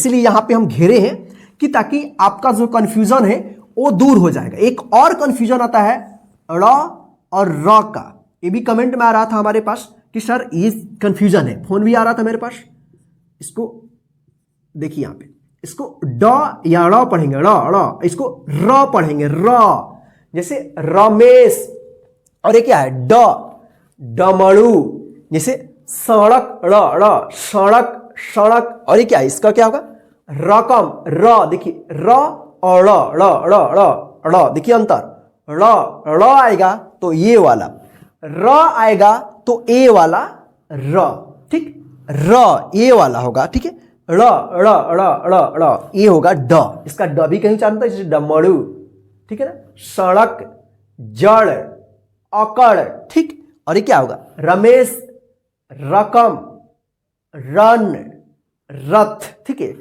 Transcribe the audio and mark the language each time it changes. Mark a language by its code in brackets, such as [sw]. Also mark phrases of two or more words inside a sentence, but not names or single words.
[hi] इसीलिए यहां पे हम घेरे हैं कि ताकि आपका जो कंफ्यूजन है वो दूर हो जाएगा। एक और कंफ्यूजन आता है र और र का, ये भी कमेंट में आ रहा था हमारे पास कि सर ये कंफ्यूजन है, फोन भी आ रहा था मेरे पास। इसको देखिए यहां पे, इसको ड या र पढ़ेंगे र र, इसको र पढ़ेंगे र, जैसे रमेश, और ये क्या है ड डमरू, जैसे सड़क र र सड़क सड़क, और ये क्या है इसका क्या होगा रकम र, देखिए र और र र र र र, देखिए अंतर, र र आएगा तो ये वाला, र आएगा तो ए वाला र, ठीक, र ए वाला होगा, ठीक है, र र र र र, ये होगा ड, इसका ड भी कहीं उच्चारण है जैसे डमरू, ठीक है ना, सड़क जड़ अकड़, ठीक, और ये क्या होगा रमेश रकम रन रथ, ठीक है।